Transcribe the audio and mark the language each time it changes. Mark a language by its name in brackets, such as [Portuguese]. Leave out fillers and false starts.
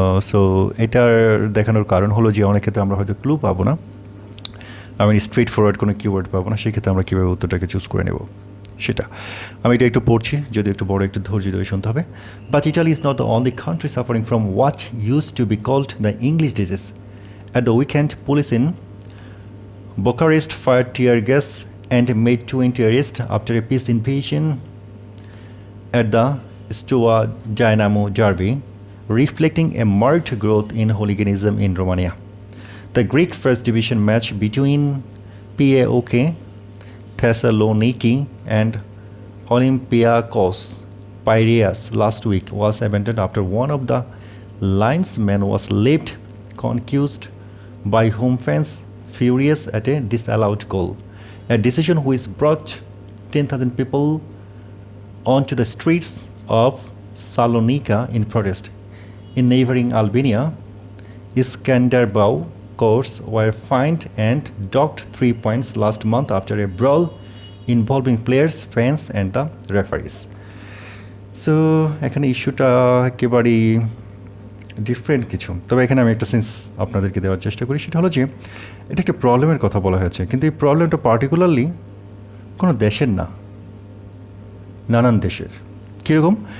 [Bangla] So এটার দেখানোর কারণ হলো যে অনেক ক্ষেত্রে আমরা হয়তো ক্লু পাবো না, আমি স্ট্রেট ফরওয়ার্ড কোনো কিওয়ার্ড পাবো না, সেক্ষেত্রে আমরা কীভাবে উত্তরটাকে চুজ করে নেব সেটা। আমি এটা একটু পড়ছি, যদি একটু বড়, একটু ধৈর্য ধরে শুনতে হবে। [English] But Italy is not the only country suffering from what used to be called the English disease. At the weekend police in Bucharest fired tear gas and made 20 arrests after a peace invasion at the Steaua Dynamo Derby, reflecting a marked growth in hooliganism in Romania. The Greek First Division match between PAOK Thessaloniki and Olympiakos Piraeus last week was abandoned after one of the linesmen was left concussed by home fans furious at a disallowed goal, a decision which brought 10,000 people onto the streets of Salonika in protest. In neighboring Albania, Skanderbeu courts were fined and docked 3 points last month after a brawl involving players, fans and the referees. [Bangla] So এখানে ইস্যুটা একেবারেই different কিছু, তবে এখানে আমি একটা sense আপনাদেরকে দেওয়ার চেষ্টা করি। সেটা হলো যে এটা একটা প্রবলেমের কথা বলা হয়েছে, কিন্তু এই প্রবলেমটা পার্টিকুলারলি কোনো দেশের না, নানান দেশের। কীরকম?